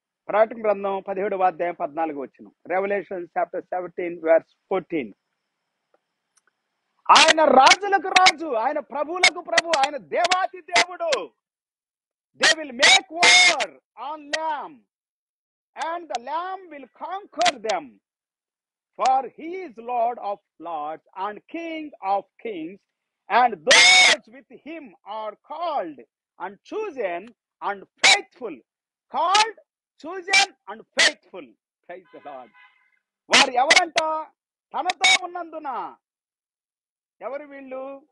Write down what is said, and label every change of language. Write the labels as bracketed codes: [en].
[te] ప్రకటన గ్రంథం 17వ అధ్యాయం 14 వచనం. [en] Revelation chapter 17 verse 14. [te] ఆయన రాజులకు రాజు, ఆయన ప్రభువులకు ప్రభు, ఆయన దేవాతి దేవుడు. [en] They will make war on Lamb, and the Lamb will conquer them. For he is Lord of lords and King of kings, and those with him are called and chosen and faithful. Called, chosen and faithful. Praise the Lord. [te] వారు ఎవరంట? తనతో ఉన్నందున. ఎవరు వీళ్ళు?